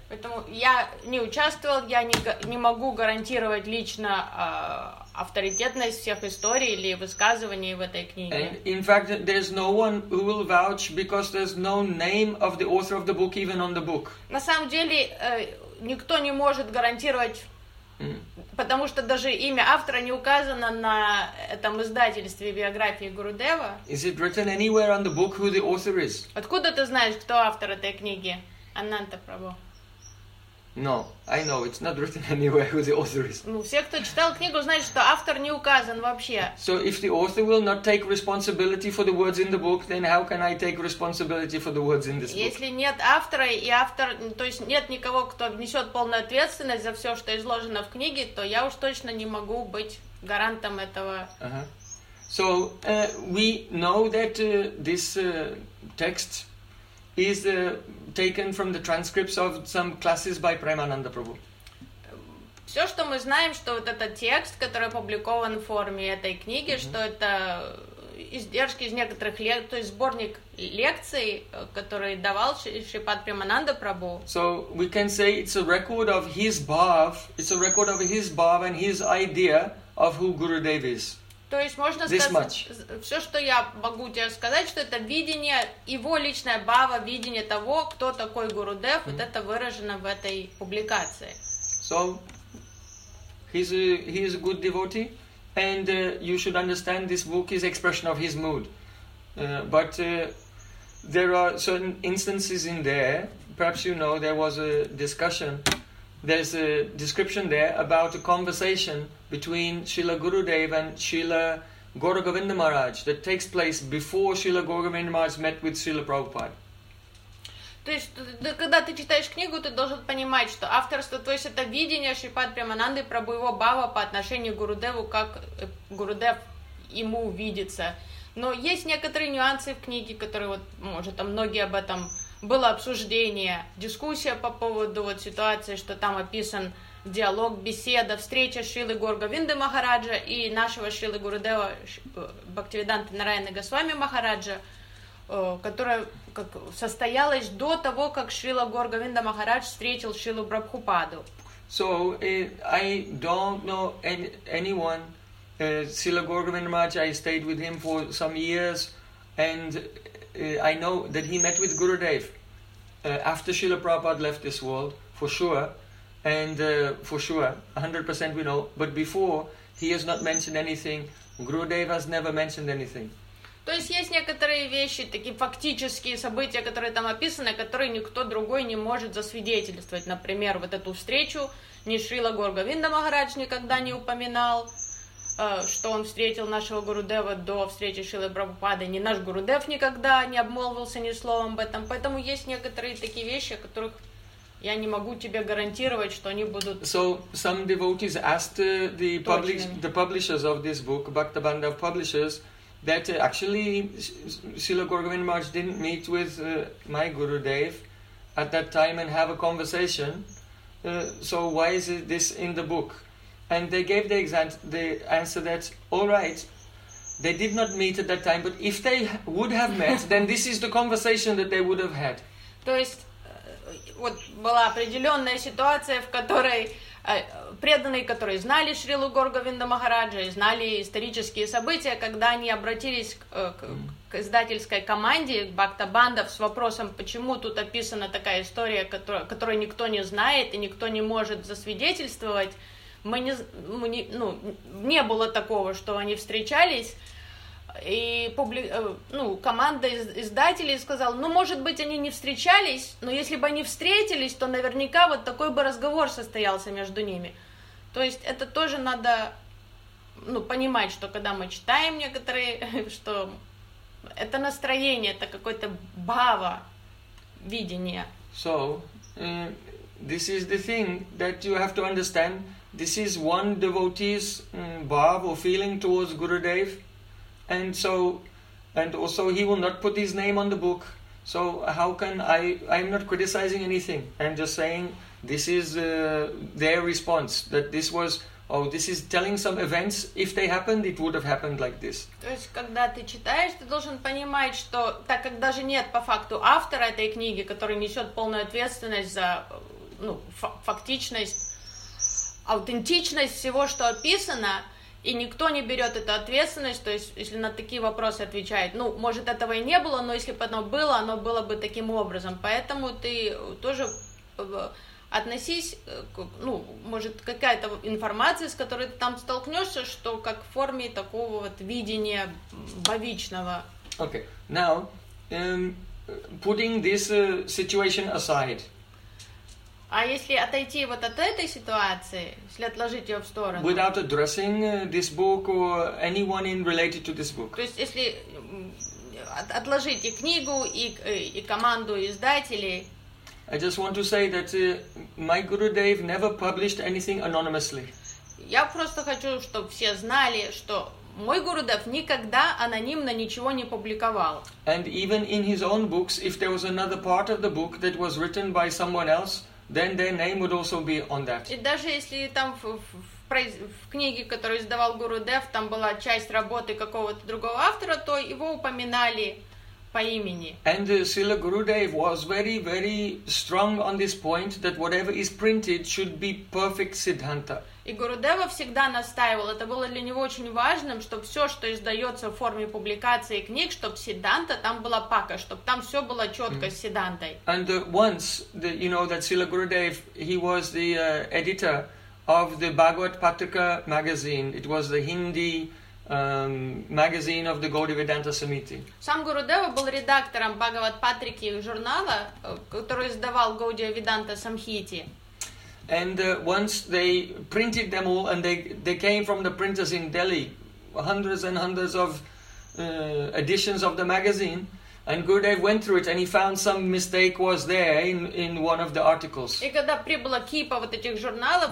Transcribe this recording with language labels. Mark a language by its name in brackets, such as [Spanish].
[Russian] Поэтому я не участвовал, я не могу гарантировать лично авторитетность всех историй или высказываний в этой книге. [English] And in fact, there's no one who will vouch because there's no name of the author of the book even on the book. [Russian] На самом деле, никто не может гарантировать, потому что даже имя автора не указано на этом издательстве биографии Гурудева. [English] Is it written anywhere on the book who the author is? [Russian] Откуда ты знаешь, кто автор этой книги? Ананта Прабху. [English] No, I know it's not written anywhere who the author is. [Russian] Ну, все, кто читал книгу, знают, что автор не указан вообще. [English] So if the author will not take responsibility for the words in the book, then how can I take responsibility for the words in this book? [Russian] Если нет автора и автор, то есть нет никого, кто несет полную ответственность за все, что изложено в книге, то я уж точно не могу быть гарантом этого. [English] So we know that this text is taken from the transcripts of some classes by Premananda Prabhu. [Russian] Все, что мы знаем, что вот этот текст, который опубликован в форме этой книги, что это издержки из некоторых лекций, то есть сборник лекций, который давал Шрипад Премананда Прабху. [English] So we can say it's a record of his bhav, it's a record of his bhav and his idea of who Gurudev is. [Russian] То есть можно сказать, все, что я могу тебе сказать, что это видение, его личное бхава, видение того, кто такой Гурудев, вот это выражено в этой публикации. [English] So, he's a good devotee, and you should understand this book is expression of his mood. But there are certain instances in there, perhaps you know, there was a discussion, there's a description there about a conversation between Srila Gurudev and Srila Gaura Govinda Maharaj that takes place before Srila Gaura Govinda Maharaj met with Srila Prabhupada. [Russian] То есть, когда ты читаешь книгу, ты должен понимать, что авторство, то есть это видение Шрипад Премананды Прабху, его бхава по отношению к Гурудеву, как Гурудев ему видится. Но есть некоторые нюансы в книге, которые, вот, может, там многие об этом было обсуждение, дискуссия по поводу вот ситуации, что там описан диалог, беседа, встреча Шрилы Горгавинды Махараджа и нашего Шрилы Гурудева Бхактивиданты Нараяны Госвами Махараджа, которая как состоялась до того, как Шрила Горгавинда Махарадж встретил Шрилу Прабхупаду. [English] So I don't know anyone. Шрила Горгавинда Махарадж, I stayed with him for some years, and I know that he met with Gurudev after Srila Prabhupada left this world, for sure. And for sure, 100% we know. But before, he has not mentioned anything. Gurudev has never mentioned anything. [Russian] То есть есть некоторые вещи, такие фактические события, которые там описаны, которые никто другой не может засвидетельствовать. Например, вот эту встречу ни Шрила Горгавинда Махарадж никогда не упоминал, что он встретил нашего Гурудева до встречи Шрилы Прабхупады. Ни наш Гурудев никогда не обмолвился ни словом об этом. Поэтому есть некоторые такие вещи, о которых Я не могу тебе гарантировать, что они будут. [English] So some devotees asked the publishers of this book, Bhaktabandha publishers, that actually Srila Gauravendra Maharaj didn't meet with my Gurudev at that time and have a conversation. So why is this in the book? And they gave the answer that, all right, they did not meet at that time, but if they would have met, then this is the conversation that they would have had. [Russian] То есть вот была определенная ситуация, в которой преданные, которые знали Шрилу Гауравинда Махараджа, знали исторические события, когда они обратились к издательской команде, к Бхактабандов, с вопросом, почему тут описана такая история, которую никто не знает и никто не может засвидетельствовать. Не было такого, что они встречались. И команда издателей сказала, может быть, они не встречались, но если бы они встретились, то наверняка вот такой бы разговор состоялся между ними. То есть это тоже надо понимать, что когда мы читаем некоторые, что это настроение, это какое-то бхава, видение. [English] So, this is the thing that you have to understand. This is one devotee's bhava or feeling towards Gurudev. And so, and also he will not put his name on the book. So how can I'm not criticizing anything. I'm just saying this is their response. That this was, this is telling some events. If they happened, it would have happened like this. [Russian] То есть, когда ты читаешь, ты должен понимать, что так как даже нет по факту автора этой книги, который несет полную ответственность за фактичность, аутентичность всего, что описано, и никто не берет эту ответственность, то есть, если на такие вопросы отвечает, может, этого и не было, но если бы оно было бы таким образом. Поэтому ты тоже относись, какая-то информация, с которой ты там столкнешься, что как в форме такого вот видения бхавичного. [English] Okay, now, putting this situation aside. [Russian] А если отойти вот от этой ситуации, если отложить ее в сторону? [English] Without addressing this book or anyone in related to this book. [Russian] То есть если отложить и книгу, и команду издателей. [English] I just want to say that my Gurudev never published anything anonymously. [Russian] Я просто хочу, чтобы все знали, что мой Гурудев никогда анонимно ничего не публиковал. [English] And even in his own books, if there was another part of the book that was written by someone else, then their name would also be on that. [Russian] И даже если там в книге, которую издавал Гурудев, там была часть работы какого-то другого автора, то его упоминали по имени. [English] And Srila Gurudev was very, very strong on this point that whatever is printed should be perfect Siddhanta. [Russian] И Гурудева всегда настаивал, это было для него очень важным, чтобы все, что издается в форме публикации книг, чтобы Сидданта там была пака, чтобы там все было четко с Сиддантой. [English] And once, that Srila Gurudev, he was the editor of the Bhagavat Patrika magazine, it was the Hindi magazine of the Gaudiya Vedanta Samiti. [Russian] Сам Гурудева был редактором Бхагават Патрики журнала, который издавал Gaudiya Vedanta Samhiti. [English] And once they printed them all, and they came from the printers in Delhi, hundreds and hundreds of editions of the magazine, and Gurudev went through it, and he found some mistake was there in one of the articles. [Russian] И когда прибыла кипа вот этих журналов.